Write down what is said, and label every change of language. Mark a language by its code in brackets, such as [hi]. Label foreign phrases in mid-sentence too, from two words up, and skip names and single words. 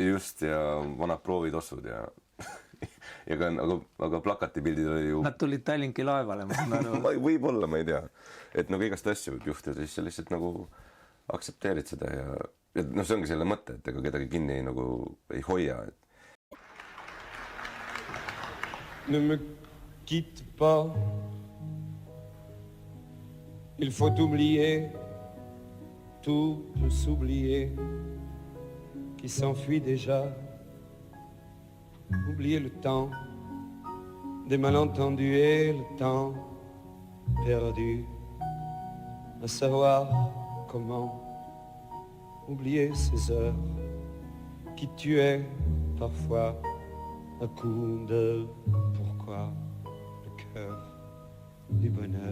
[et] Just, ja vanad proovitossud ja... aga plakatipildid oli ju... Nad tulid Tallinki laevale, ma saan aru. Võib-olla, ma ei tea. Et nagu igast asju võib juhtida, siis sa lihtsalt nagu aktsepteerid seda ja no see ongi selle mõte, et ega kedagi kinni nagu ei hoia, et [fr] Ne me quitte pas. Il faut oublier, tout peut s'oublier, qui s'enfuit déjà. Oublier le temps des malentendus et le temps perdu, à savoir comment oublier ces heures qui tuaient parfois à coup de pourquoi le cœur du bonheur.